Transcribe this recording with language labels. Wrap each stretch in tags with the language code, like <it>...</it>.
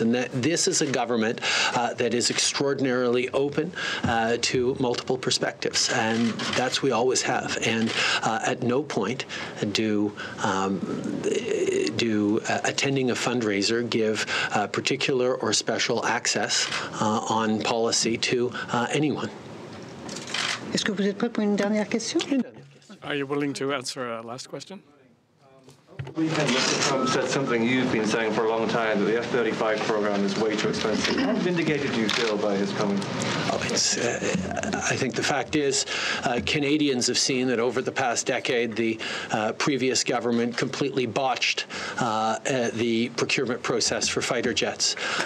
<en>And that this is a government that is extraordinarily open to multiple perspectives. And that's we always have. And at no point do attending a fundraiser give particular or special access on policy to anyone.</en> <fr>Est-ce que vous êtes prêt pour une dernière question?</fr> <en>Are you willing to answer a last question? Weekend, Mr. Trump said something you've been saying for a long time, that the F-35 program is way too expensive. How vindicated do you feel by his comment? Oh, I think the fact is Canadians have seen that over the past decade, the previous government completely botched the procurement process for fighter jets.</en>